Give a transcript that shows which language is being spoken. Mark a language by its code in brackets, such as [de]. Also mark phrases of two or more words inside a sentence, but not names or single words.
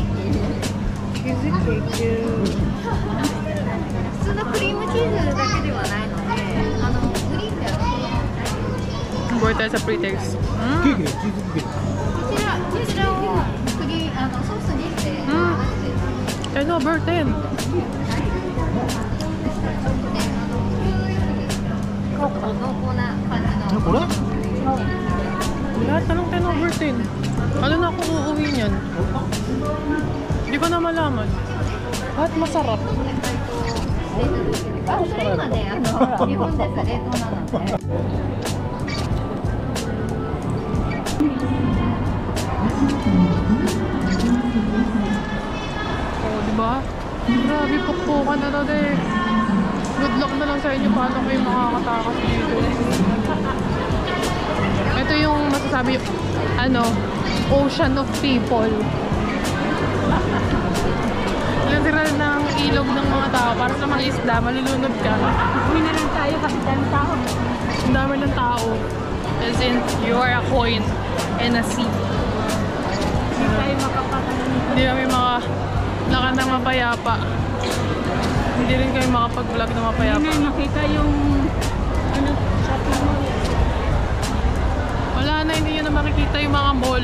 [ja] チーズケーキ。普通のクリームチーズだけではないので、グリーンでは [tl] Buhay tayo sa pre-taste. [ja] ケーキでチーズケーキ。こちらをソースにして。 [tl] Ano, Bertin? [ja] これ？ [tl] Lahat na lang 10 over 10. Ano na ako uuwi niyan? Hindi ko na malaman. Lahat masarap. [ja] それ今ね、日本です。冷凍なので。 [tl] Oh, diba? Grabe, pukpukan na to eh. [en] Good luck [tl] na lang sa inyo paano kayo makakatakas dito. Ito yung masasabi, [en] ocean of people. [tl] Literal ng ilog ng mga tao. Para sa mga isda, malulunod ka. Uwi na lang tayo kasi dami tao. Ang dami ng tao. [en] As in, you are a coin in a sea. [tl] Hindi tayo makapakain. Hindi kami makalakad ng mapayapa. Hindi rin kayo makapag-vlog na mapayapa. Hindi na makita yung shopping mall. Wala na, hindi nyo na makikita yung mga mall.